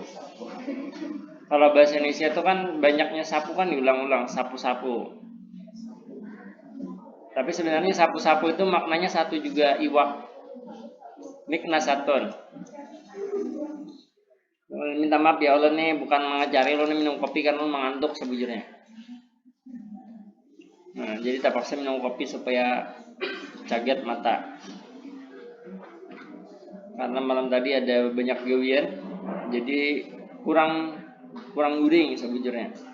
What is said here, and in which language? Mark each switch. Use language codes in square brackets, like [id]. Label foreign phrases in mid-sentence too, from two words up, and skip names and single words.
[id] Kalau bahasa Indonesia itu kan banyaknya sapu kan diulang-ulang, sapu-sapu. [bjn] Tapi sebenarnya sapu-sapu itu maknanya satu juga, iwak. Miknasatun. Minta maaf [ar] يا الله [bjn] nih, bukan mengajari lo nih minum kopi karena lo mengantuk sebujurnya. Nah, jadi terpaksa minum kopi supaya caget mata. Karena malam tadi ada banyak gawian, jadi kurang guring sebujurnya.